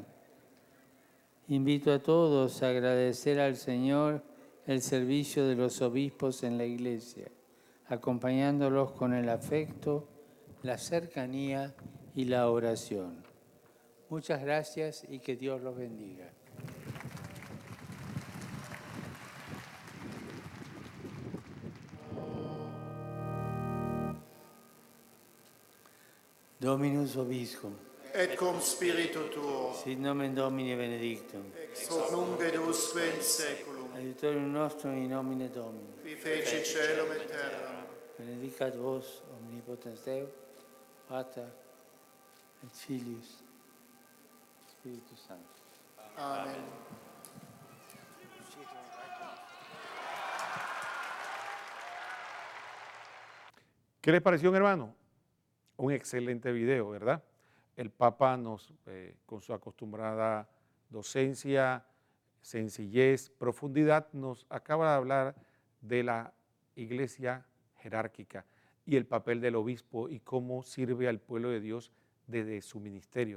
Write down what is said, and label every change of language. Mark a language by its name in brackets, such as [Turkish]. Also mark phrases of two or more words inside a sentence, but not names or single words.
[Spanish] Invito a todos a agradecer al Señor el servicio de los obispos en la Iglesia, acompañándolos con el afecto, la cercanía y la oración. Muchas gracias y que Dios los bendiga. [Latin] Dominus Vobiscum. Et cum spiritu tuo, Sit nomen Domini benedictum. ex hoc nunc et usque in saeculum, Aiutorium nostrum in nomine Domini. qui feci caelum et terram. Benedicat vos, omnipotens Deus, Pater et Filius, Spiritus Sanctus. Amen. [Spanish] ¿Qué les pareció, hermano? Un excelente video, ¿verdad? El Papa nos, con su acostumbrada docencia, sencillez, profundidad, nos acaba de hablar de la iglesia jerárquica y el papel del obispo y cómo sirve al pueblo de Dios desde su ministerio.